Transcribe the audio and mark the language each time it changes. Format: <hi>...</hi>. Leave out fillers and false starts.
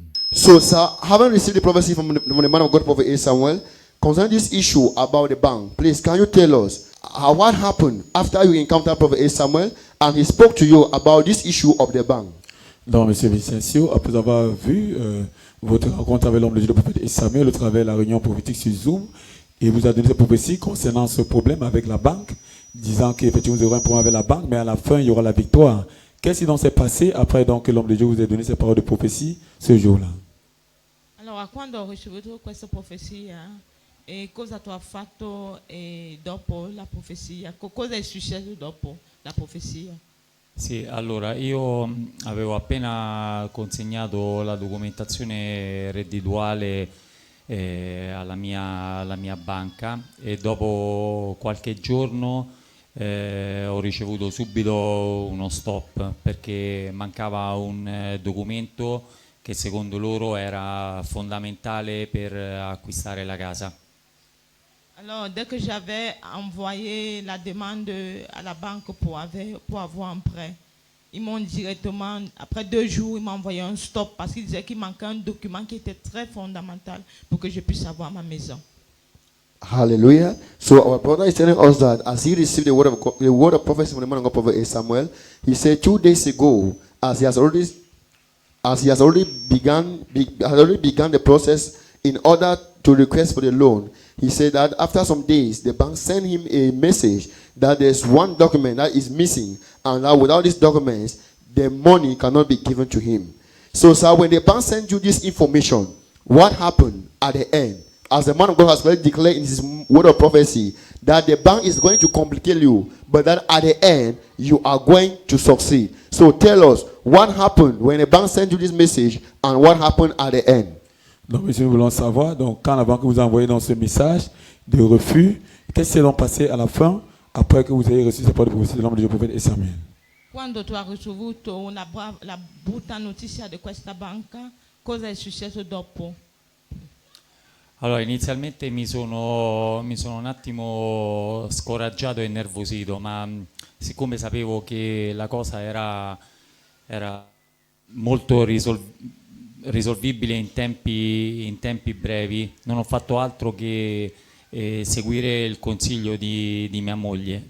<en>So, sir, having received the prophecy from the man of God, Prophet A. Samuel, concerning this issue about the bank, please, can you tell us what happened after you encountered Prophet A. Samuel and he spoke to you about this issue of the bank?</en> <fr>Donc, M. Vicencio, après avoir vu votre rencontre avec l'homme de Dieu, le prophète A. Samuel, au travers de la réunion prophétique sur Zoom, il vous a donné cette prophétie concernant ce problème avec la banque, disant qu'effectivement vous aurez un problème avec la banque, mais à la fin, il y aura la victoire. Qu'est-ce qui donc s'est passé après donc, que l'homme de Dieu vous ait donné ces paroles de prophétie ce jour-là?</fr> <it>Allora, quando ho ricevuto questa profezia, cosa tu hai fatto dopo la profezia? Cosa è successo dopo la profezia? Sì, allora io avevo appena consegnato la documentazione reddituale alla mia banca e dopo qualche giorno ho ricevuto subito uno stop perché mancava un documento che secondo loro era fondamentale per acquistare la casa.</it> <fr>Alors, dès que j'avais envoyé la demande à la banque pour avoir un prêt, ils m'ont directement, après 2 jours, ils m'ont envoyé un stop parce qu'ils disaient qu'il manquait un document qui était très fondamental pour que je puisse avoir ma maison.</fr> <en>Hallelujah. So our brother is telling us that as he received the word of prophecy from the man of God, Prophet Samuel, he said 2 days ago, as he has already begun the process in order to request for the loan, he said that after some days, the bank sent him a message that there's one document that is missing, and that without these documents, the money cannot be given to him. So, sir, when the bank sent you this information, what happened at the end? As the man of God has already declared in his word of prophecy, that the bank is going to complicate you, but that at the end, you are going to succeed. So tell us, what happened when the bank sent you this message, and what happened at the end?</en> <fr>Donc, monsieur, nous voulons savoir, donc, quand la banque vous a envoyé dans ce message de refus, qu'est-ce qui s'est donc passé à la fin, après que vous ayez reçu cette parole de prophétie de l'homme de Dieu, prophète Samuel?</fr> <it>Quando tu hai ricevuto la brutta notizia di questa banca, cosa è successo dopo? Allora, inizialmente mi sono un attimo scoraggiato e nervosito, ma siccome sapevo che la cosa era molto risolvibile in tempi brevi, non ho fatto altro che seguire il consiglio di mia moglie.</it>